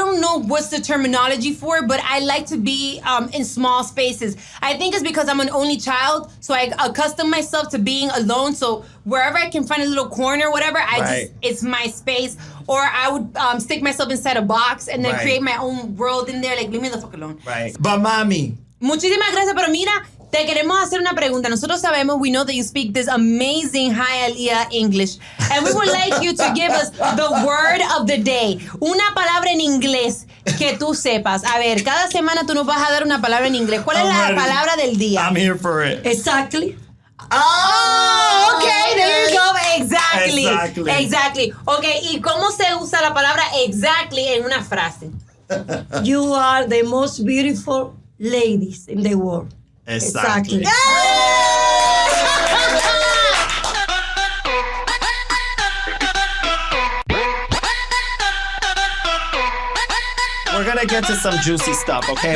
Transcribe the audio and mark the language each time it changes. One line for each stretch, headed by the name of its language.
English: I don't know what's the terminology for it, but I like to be in small spaces. I think it's because I'm an only child, so I accustom myself to being alone, so wherever I can find a little corner, whatever, it's my space. Or I would stick myself inside a box and then create my own world in there. Like, leave me the fuck alone. Right. But mami.
Spanish: Muchísimas gracias, pero mira, te queremos hacer una pregunta. Nosotros sabemos,
English: we know that you speak this amazing Hialeah English. And we would like you to give us the word of the day.
Spanish: Una palabra en inglés que tú sepas. A ver, cada semana tú nos vas a dar una palabra en inglés. ¿Cuál es la palabra del día?
English: I'm here for it. Exactly. Oh, okay, there you go. Exactly.
Spanish: Okay, ¿y cómo se usa la palabra exactly en una frase?
English: You are the most beautiful ladies in the world. Exactly. We're gonna get to some juicy stuff, okay?